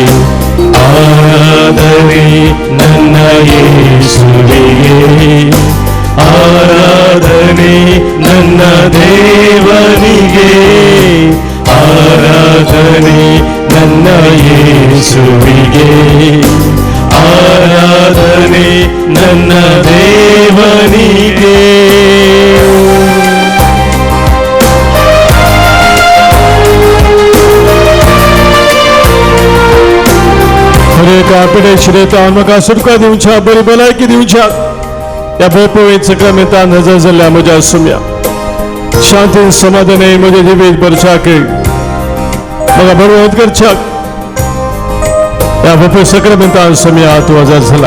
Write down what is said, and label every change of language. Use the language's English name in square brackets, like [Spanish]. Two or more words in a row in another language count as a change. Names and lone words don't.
[Kannada] ಆರಾಧನೆ ನನ್ನ ಯೇಸುವಿಗೆ ಆರಾಧನೆ ನನ್ನ ದೇವನಿಗೆ ಆರಾಧನೆ ನನ್ನ ಯೇಸುವಿಗೆ ಆರಾಧನೆ ನನ್ನ ದೇವನಿಗೆ. [Konkani] आपणे श्रेता आमकां सुटका दिवच्या बरी भलायकी दिवच्या या पवित्र सक्रामेंतान हजर जाल्ल्या म्हज्या सुम्या शांतीन समाधाने म्हजे जिवीत भरच्याक म्हाका बळवंत करच्याक या पवित्र सक्रामेंतान सुम्या तूं हजर जालाय.